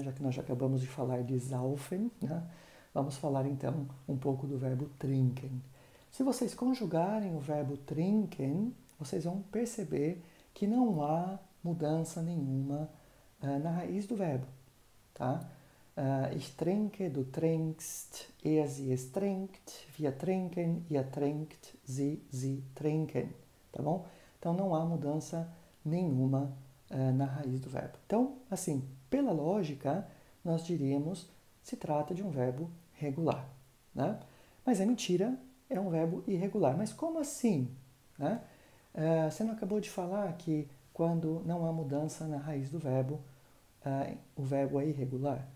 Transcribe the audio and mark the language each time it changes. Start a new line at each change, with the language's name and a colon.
Portuguese: Já que nós já acabamos de falar de saufen, né? Vamos falar então um pouco do verbo trinken. Se vocês conjugarem o verbo trinken, vocês vão perceber que não há mudança nenhuma na raiz do verbo, tá?
German: Ich trinke, du trinkst, sie, es trinkt, wir trinken, ihr trinkt, sie trinken, tá bom?
Portuguese: Então não há mudança nenhuma na raiz do verbo. Então, assim, pela lógica, nós diríamos se trata de um verbo regular, né? Mas é mentira, é um verbo irregular. Mas como assim? Né? Você não acabou de falar que quando não há mudança na raiz do verbo, o verbo é irregular?